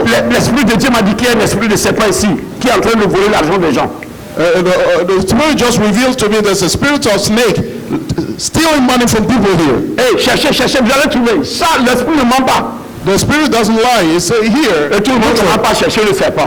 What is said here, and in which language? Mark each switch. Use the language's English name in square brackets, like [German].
[French] L'esprit de Dieu m'a dit qu'il y a un esprit de serpent ici qui est en train de voler l'argent des gens. [English] The Spirit just revealed to me there's a spirit of snake stealing money from people here. [French] Hey, cherchez, vous allez trouver. Ça, l'esprit ne ment pas. [English] The spirit doesn't lie. It's here. [French] Et tout le monde ne va pas chercher le serpent.